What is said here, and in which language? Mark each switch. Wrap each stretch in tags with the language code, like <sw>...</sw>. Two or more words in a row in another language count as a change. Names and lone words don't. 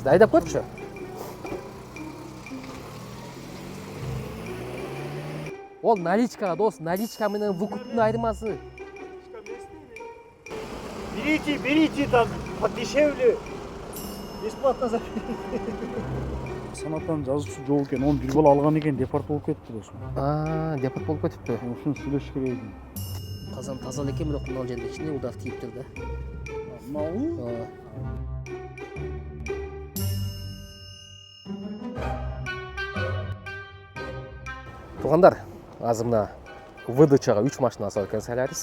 <ky>айдап көрчү. Ол наличка, дос, наличка менен выкуптун айырмасы.</ky> <ru>Берите там подешевле. Бесплатно за.</ru> <ky>Санаттан жазуучу жок экен, оны бир бала алган экен, депорт болуп кетти досум. Депорт болуп кетипти. Ушуну сүйлөш керек экен. Казан таза экен, бирок мына жерде кичине удар тийиптир да. Мынабы? Туугандар, азыр мына ВДЧга 3 машина салып экен Солярис.</ky>